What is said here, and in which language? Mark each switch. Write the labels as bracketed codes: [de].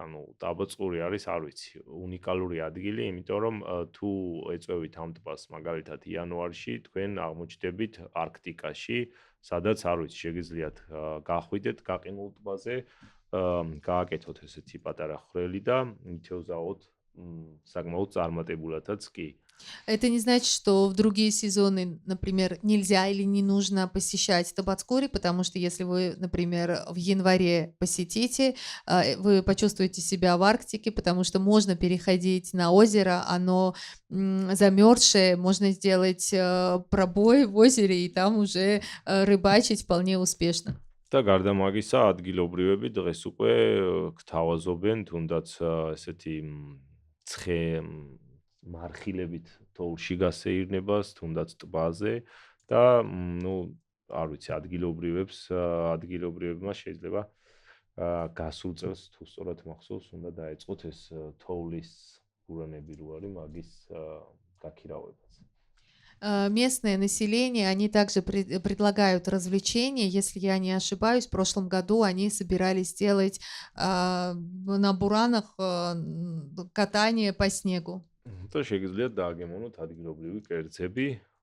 [ka] ანუ ტაბაწყური არის, არ ვიცი, უნიკალური ადგილი, იმიტომ რომ თუ ეწვევით ამ ტბას მაგალითად იანვარში, თქვენ აღმოჩნდებით არქტიკაში, სადაც არ ვიცი, შეგიძლიათ გახვიდეთ გაყინულ ტბაზე, გააკეთოთ ესეთი პატარა ხვრელი და მითევზაოთ საკმაოდ წარმატებულადაც კი. [ru] Это не значит, что в другие сезоны, например, нельзя или не нужно посещать Табацкури, потому что если вы, например, в январе посетите, вы почувствуете себя в Арктике, потому что можно переходить на озеро, оно замерзшее, можно сделать пробой в озере и там уже рыбачить вполне успешно. [ka] და გარდა მაგისა, ადგილობრივები დღეს უკვე გთავაზობენ თუნდაც ესეთი ცხე მარხილებით თოვლში გასეირნებას, თუნდაც ტბაზე და არ ვიცი, ადგილობრივებმა შეიძლება გასულ წელს თუ სწორად მახსოვს, უნდა დაეწყოთ ეს თოვლის გურანები რო არის, მაგის გაქირავებას. [ru] Местное население, они также предлагают развлечения. Если я не ошибаюсь, в прошлом году они собирались делать на буранах катание по снегу. [ka] То შეგიძლიათ დააგემოვნოთ ადგილობრივი კერძები.